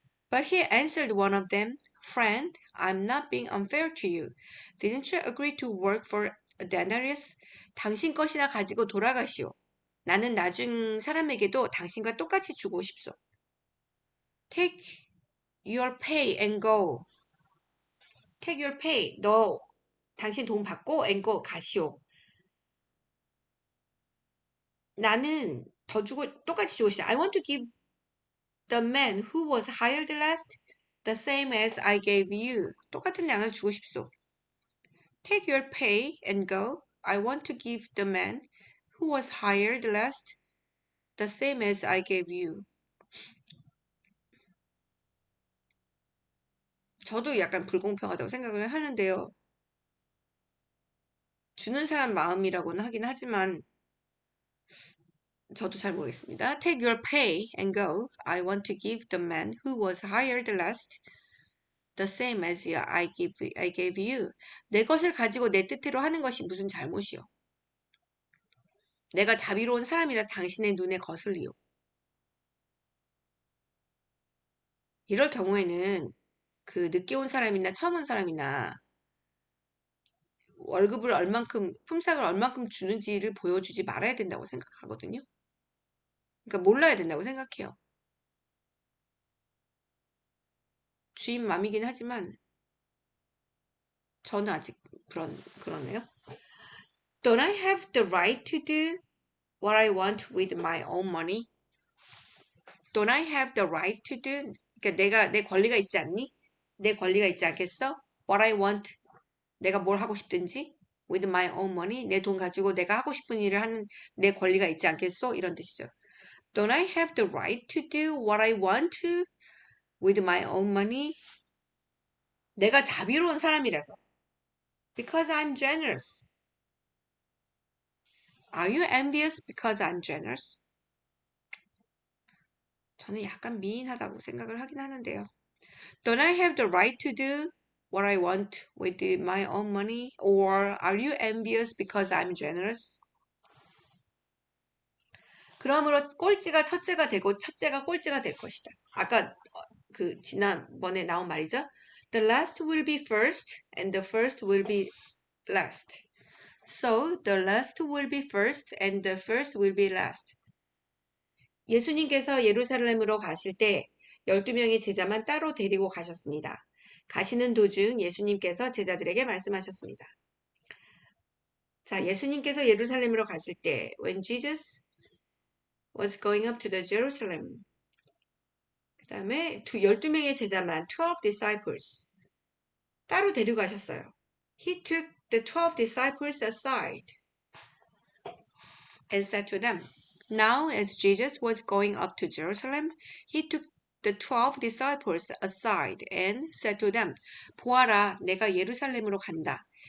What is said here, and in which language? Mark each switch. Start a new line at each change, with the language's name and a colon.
English: But he answered one of them, Friend, I'm not being unfair to you. Didn't you agree to work for a denarius?
Korean: 당신 것이나 가지고 돌아가시오. 나는 나중 사람에게도 당신과 똑같이 주고 싶소.
English: Take your pay and go. Take your pay.
Korean: 당신 돈 받고
English: and go
Korean: 가시오. 나는 더 주고 똑같이 주고 싶어.
English: I want to give the man who was hired last the same as I gave you.
Korean: 똑같은 양을 주고 싶소.
English: Take your pay and go. I want to give the man who was hired last the same as I gave you.
Korean: 저도 약간 불공평하다고 생각을 하는데요. 주는 사람 마음이라고는 하긴 하지만 저도 잘 모르겠습니다.
English: Take your pay and go. I want to give the man who was hired last the same as I gave you.
Korean: 내 것을 가지고 내 뜻대로 하는 것이 무슨 잘못이요. 내가 자비로운 사람이라 당신의 눈에 거슬리요. 이럴 경우에는 그 늦게 온 사람이나 처음 온 사람이나 월급을 얼만큼, 품삯을 얼만큼 주는지를 보여주지 말아야 된다고 생각하거든요. 그러니까 몰라야 된다고 생각해요. 주인 맘이긴 하지만 저는 아직 그러네요.
English: Don't I have the right to do what I want with my own money? Don't I have the right to do?
Korean: 그러니까 내 권리가 있지 않니? 내 권리가 있지 않겠어?
English: What I want,
Korean: 내가 뭘 하고 싶든지
English: with my own money,
Korean: 내 돈 가지고 내가 하고 싶은 일을 하는 내 권리가 있지 않겠어? 이런 뜻이죠.
English: Don't I have the right to do what I want to with my own money?
Korean: 내가 자비로운 사람이라서.
English: Because I'm generous. Are you envious because I'm generous?
Korean: 저는 약간 미인하다고 생각을 하긴 하는데요.
English: Don't I have the right to do what I want with my own money? Or are you envious because I'm generous?
Korean: 그러므로 꼴찌가 첫째가 되고 첫째가 꼴찌가 될 것이다. 아까 그 지난번에 나온 말이죠.
English: The last will be first and the first will be last. So the last will be first and the first will be last.
Korean: 예수님께서 예루살렘으로 가실 때 12명의 제자만 따로 데리고 가셨습니다. 가시는 도중 예수님께서 제자들에게 말씀하셨습니다. 자, 예수님께서 예루살렘으로 가실 때
English: when Jesus was going up to the Jerusalem
Korean: 그 다음에 12명의 제자만
English: 12 disciples
Korean: 따로 데려가셨어요.
English: He took the 12 disciples aside and said to them, Now as Jesus was going up to Jerusalem, he took the 12 disciples aside and said to them,
Korean: 보아라, 내가 예루살렘으로 간다.